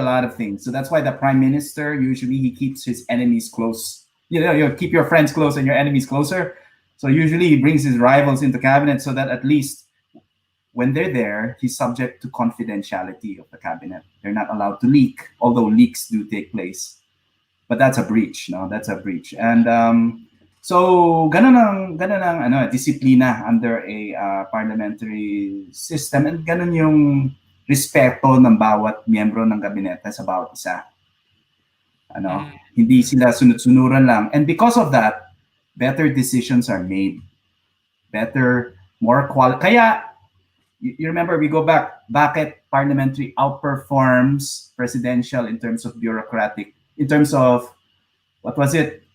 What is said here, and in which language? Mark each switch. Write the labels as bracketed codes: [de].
[en] a lot of things. So that's why the prime minister usually he keeps his enemies close. You keep your friends close and your enemies closer. So usually he brings his rivals into cabinet so that at least when they're there, he's subject to confidentiality of the cabinet. They're not allowed to leak, although leaks do take place. But that's a breach, no? That's a breach. [tl] And so ganun ang disiplina [en] under a parliamentary system, [tl] and ganun yung respeto ng bawat miyembro ng gabinete sa bawat isa. Mm, Hindi mm. sila sunod-sunuran lang. [en] And because of that, better decisions are made. Better, more quality. [tl] Kaya [en] you remember we go back, [tl] bakit [en] parliamentary outperforms presidential in terms of in terms of what was it?